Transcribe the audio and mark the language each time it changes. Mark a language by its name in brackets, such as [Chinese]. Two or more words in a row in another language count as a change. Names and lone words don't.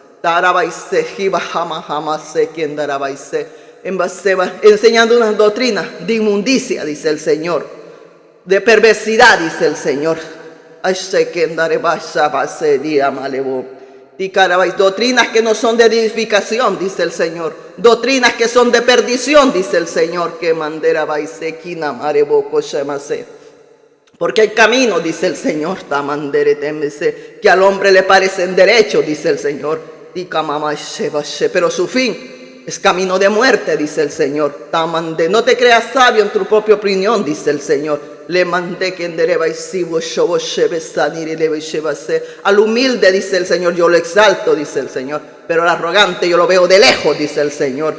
[Spanish] Enseñando unas doctrinas de inmundicia, dice el Señor. De perversidad, dice el Señor. Doctrinas que no son de edificación, dice el Señor. Doctrinas que son de perdición, dice el Señor. Que mandera baise kina marebo shemase. Porque hay caminos, dice el Señor, que al hombre le parecen derechos, dice el Señor, pero su fin es camino de muerte, dice el Señor. No te creas sabio en tu propia opinión, dice el Señor. Al humilde, dice el Señor, yo lo exalto, dice el Señor, pero al arrogante yo lo veo de lejos, dice el Señor.